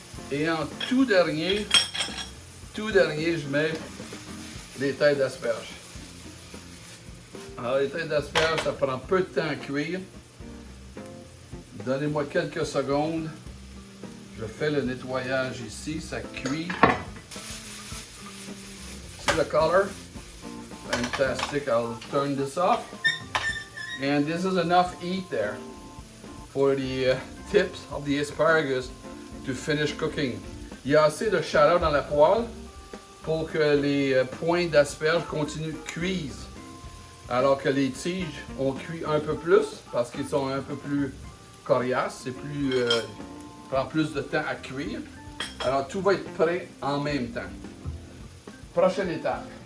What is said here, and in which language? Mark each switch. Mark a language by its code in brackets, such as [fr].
[fr] Et en tout dernier, je mets les têtes d'asperges. Alors les têtes d'asperges, ça prend peu de temps à cuire. Donnez-moi quelques secondes. Je fais le nettoyage ici, ça cuit. [en] The color, fantastic. I'll turn this off, and this is enough heat there for the tips of the asparagus to finish cooking. [fr] Il y a assez de chaleur dans la poêle pour que les points d'asperges continuent de cuire, alors que les tiges ont cuit un peu plus parce qu'ils sont un peu plus coriaces, c'est plus prend plus de temps à cuire. Alors tout va être prêt en même temps. Prochaine étape.